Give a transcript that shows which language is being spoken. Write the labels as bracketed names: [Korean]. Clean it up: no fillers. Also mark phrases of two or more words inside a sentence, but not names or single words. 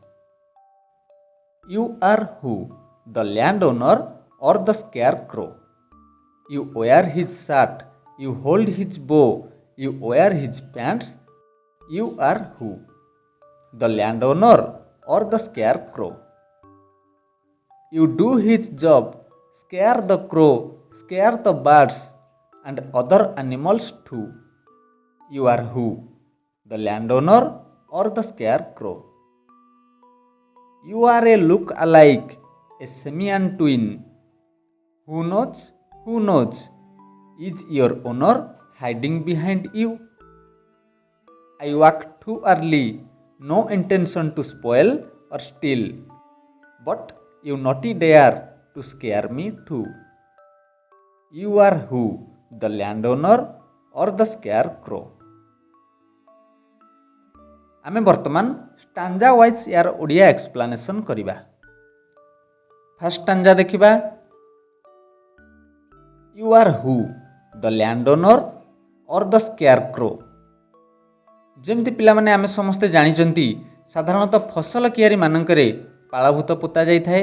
[English] you are who the land owner or the scare crow? you wear his shirt, you hold his bow, you wear his pants. you are who the land owner or the scare crow? you do his job, scare the crow, scare the birds and other animals too. You are who? The landowner or the scarecrow? You are a look-alike, a simian twin. Who knows? Who knows? Is your owner hiding behind you? I walked too early, no intention to spoil or steal, but you naughty dare to scare me too. You are who? The landowner or the scarecrow? [Odia] ଆମେ ବର୍ତ୍ତମାନ [English] stanza wise [Odia] ଏହାର ଓଡ଼ିଆ ଏକ୍ସପ୍ଲାନେସନ୍ କରିବା। [English] first stanza ଦେଖିବା। you are who? the land owner or the scarecrow? [Odia] ଯେମିତି ପିଲାମାନେ ଆମେ ସମସ୍ତେ ଜାଣିଛନ୍ତି ସାଧାରଣତଃ ଫସଲ କିଆରି ମାନଙ୍କରେ ପାଳଭୂତ ପୋତା ଯାଇଥାଏ।